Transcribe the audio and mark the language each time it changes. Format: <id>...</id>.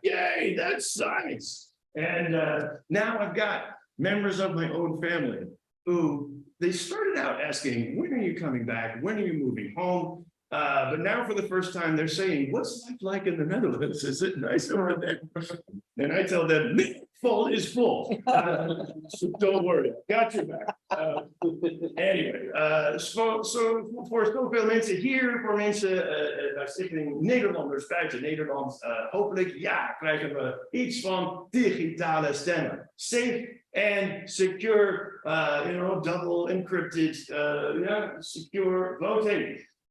<en>Yay, that's science. And now I've got members of my own family who they started out asking, when are you coming back? When are you moving home? But now for the first time, they're saying, what's life like in the Netherlands? Is it nice over there? And I tell them, full is full. So don't worry, got your back.</en> <nl>Anyway, so voor zoveel mensen hier, voor mensen in Nederlanders buiten Nederland, hopelijk ja, krijgen we iets van digitale stemmen.</nl> <en>Safe and secure, double encrypted, secure voting.</en>